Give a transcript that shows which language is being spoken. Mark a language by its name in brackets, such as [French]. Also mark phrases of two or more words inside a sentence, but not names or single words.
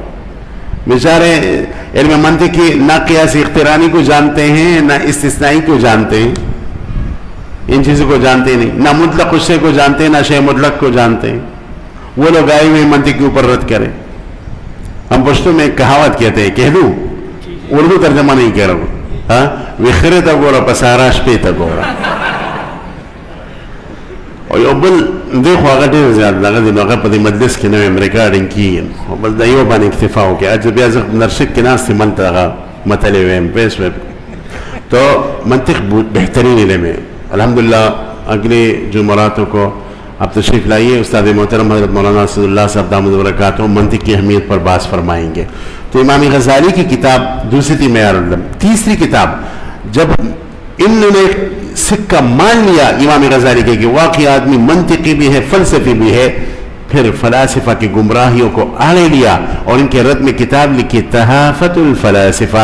[Urdu] بیچارے علم منطق کی نہ قیاس اخترانی کو جانتے ہیں, نہ استثنائی کو جانتے ہیں, ان چیزوں کو جانتے نہیں, نہ مطلق غصے کو جانتے ہیں, نہ شے مطلق کو جانتے ہیں. وہ لوگ آئے ہوئے منطق کے اوپر رد کریں. ہم پشتو میں ایک کہاوت کہتے ہیں, کہہ دوں, اردو ترجمہ نہیں کہہ رہا ہوں, ہاں, [Pashto] وخرے تک گورا پساراش پہ تک گورا. [Urdu] اور یہ بل دیکھو [Pashto] هغه ډېر زیات دغه دی نو هغه په دې مجلس کې نوی ریکارډینګ کېږي بس د یو باندې اکتفا وکړي اجل بیا زه نرشد کې ناست یم هلته هغه متلې ویم پوه شوې [Urdu] تو منطق بہترین علم ہے الحمدللہ. اگلے جمعراتوں کو آپ تشریف لائیے. استاد محترم حضرت مولانا اسد اللہ صاحب [Arabic] دامت برکاتہ [Urdu] منطق کی اہمیت پر بحث فرمائیں گے. تو امام غزالی کی کتاب دوسری تھی معیار العلم. تیسری کتاب جب انہوں نے سکہ مان لیا امام غزالی کے کہ واقعی آدمی منطقی بھی ہے فلسفی بھی ہے, پھر فلاسفہ کی گمراہیوں کو آڑے لیا اور ان کے رد میں کتاب لکھی تحافت الفلاسفہ.